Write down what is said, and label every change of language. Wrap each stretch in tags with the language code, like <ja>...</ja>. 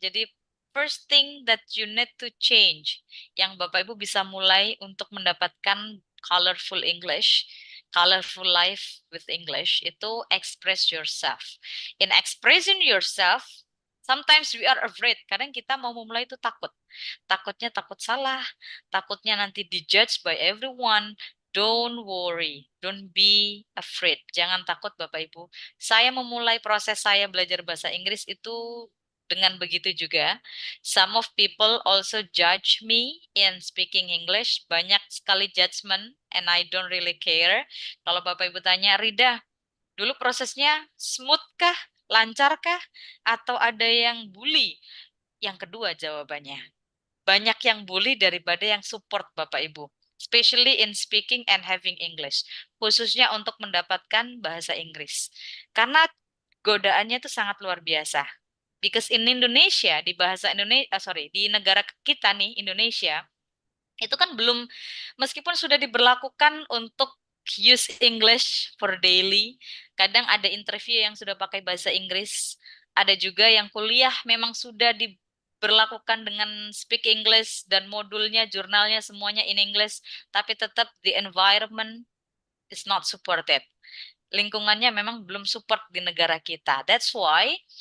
<en>Jadi first thing that you need to change,</en> <id>yang Bapak Ibu bisa mulai untuk mendapatkan</id> <en>colorful English, colorful life with English, itu express yourself. In expressing yourself, sometimes we are afraid.</en> <id>Kadang kita mau memulai itu takut. Takutnya takut salah, takutnya nanti dijudge</id> <en>by everyone. Don't worry, don't be afraid.</en> <id>Jangan takut Bapak Ibu. Saya memulai proses saya belajar bahasa Inggris itu dengan begitu juga.</id> <en>Some of people also judge me in speaking English.</en> <id>Banyak sekali judgment</id> <en>and I don't really care.</en> <id>Kalau Bapak Ibu tanya, Rida, dulu prosesnya smooth kah? Lancar kah? Atau ada yang bully? Yang kedua jawabannya. Banyak yang bully daripada yang support Bapak Ibu.</id> <en>Especially in speaking and having English.</en> <id>Khususnya untuk mendapatkan bahasa Inggris. Karena godaannya itu sangat luar biasa.</id> <en>Because in Indonesia,</en> <id>di bahasa Indonesia, di negara kita nih, Indonesia, itu kan belum, meskipun sudah diberlakukan untuk</id> <en>use English for daily,</en> <id>kadang ada interview yang sudah pakai bahasa Inggris, ada juga yang kuliah memang sudah diberlakukan dengan</id> <en>speak English</en> <id>dan modulnya, jurnalnya semuanya</id> <en>in English,</en> <id>tapi tetap</id> <en>the environment is not supported.</en> <id>Lingkungannya memang belum support di negara kita.</id> <en>That's why</en>